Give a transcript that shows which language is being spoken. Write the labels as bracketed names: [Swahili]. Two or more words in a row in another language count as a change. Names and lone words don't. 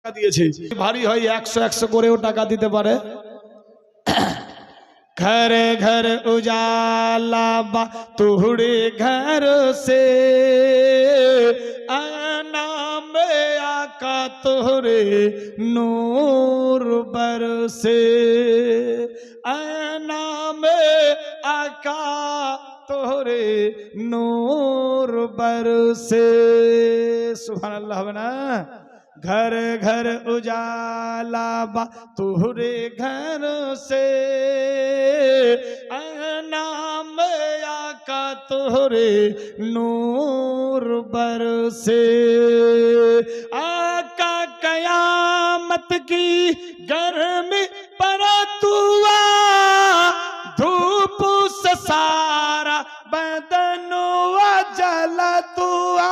[Bangla] দিয়েছে ভারী হয় 100 করেও টাকা দিতে পারে। [Bhojpuri] घर घर उजाला बा तुहरे घर से नाम आका तुहरे नूर बरसे नाम आका तुहरे नूर बरसे। [Arabic] سبحان الله बना। [Bhojpuri] घर घर उजाला बा तुहरे घर से नाम आका तुहरे नूर बरसे। आका कयामत की गर्मी पर तुआ धूप से सारा बदन जल तुआ।